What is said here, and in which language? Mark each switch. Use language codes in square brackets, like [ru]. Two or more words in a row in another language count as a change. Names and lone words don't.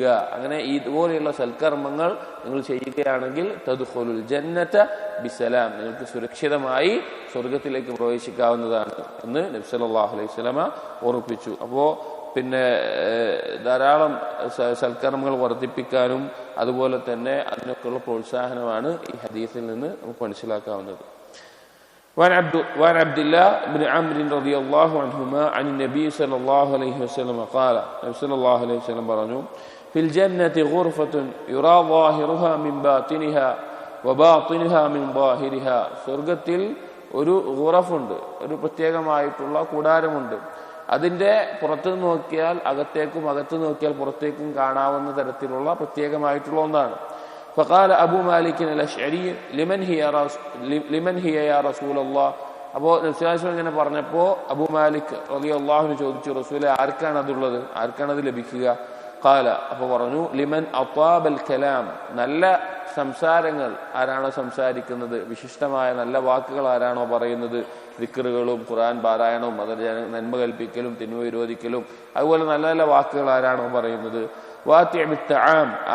[ml] അങ്ങനെ ഇതുപോലെയുള്ള സൽക്കർമ്മങ്ങൾ നിങ്ങൾ ചെയ്യുകയാണെങ്കിൽ [ar] تدخلوا الجنة بسلام, [ml] നിങ്ങൾക്ക് സുരക്ഷിതമായി സ്വർഗത്തിലേക്ക് പ്രവേശിക്കാവുന്നതാണ് എന്ന് നബി [ar] صلى الله عليه وسلم [ml] ഓർമ്മിപ്പിച്ചു. അപ്പോൾ പിന്നെ ധാരാളം സൽക്കർമ്മങ്ങൾ വർദ്ധിപ്പിക്കാനും അതുപോലെ തന്നെ അതിനൊക്കെയുള്ള പ്രോത്സാഹനമാണ് ഈ ഹദീസിൽ നിന്ന് നമുക്ക് മനസ്സിലാക്കാവുന്നത്. [ar] وعن عبد الله بن عمرو رضي الله عنهما عن النبي صلى الله عليه وسلم قال نبي صلى الله عليه وسلم പറഞ്ഞു في الجنة غرفة يرى ظاهرها من باطنها وباطنها من ظاهرها, [ml] സ്വർഗ്ഗത്തിൽ ഒരു ഗുറഫുണ്ട്, ഒരു പ്രത്യേകമായിട്ടുള്ള കൂടാരമുണ്ട്. അതിന്റെ പുറത്ത് നോക്കിയാൽ അകത്തേക്കും അകത്ത് നോക്കിയാൽ പുറത്തേക്കും കാണാവുന്ന തരത്തിലുള്ള പ്രത്യേകമായിട്ടുള്ള ഒന്നാണ്. [ar] فقال أبو مالك الأشعري لمن هي يا رسول الله, [ml] അപ്പോൾ നബി [ar] صلى الله عليه وسلم [ml] ഇങ്ങനെ പറഞ്ഞപ്പോൾ അബൂ മാലിക് [ar] رضي الله عنه [ml] ചോദിച്ചു, റസൂലേ ആർക്കാണ് അതുള്ളത്, ആർക്കാണ് അത് ലഭിക്കുക? ഖാല, അപ്പോൾ പറഞ്ഞു [ar] لمن أطاب الكلام, [ml] നല്ല സംസാരങ്ങൾ ആരാണോ സംസാരിക്കുന്നത്, വിശിഷ്ടമായ നല്ല വാക്കുകൾ ആരാണോ പറയുന്നത്, ദിക്റുകളും ഖുർആൻ പാരായണവും അതിൽ നന്മ കൽപ്പിക്കലും തിന്മ വിരോധിക്കലും അതുപോലെ നല്ല നല്ല വാക്കുകൾ ആരാണോ പറയുന്നത്, [ar] وأطعم الطعام,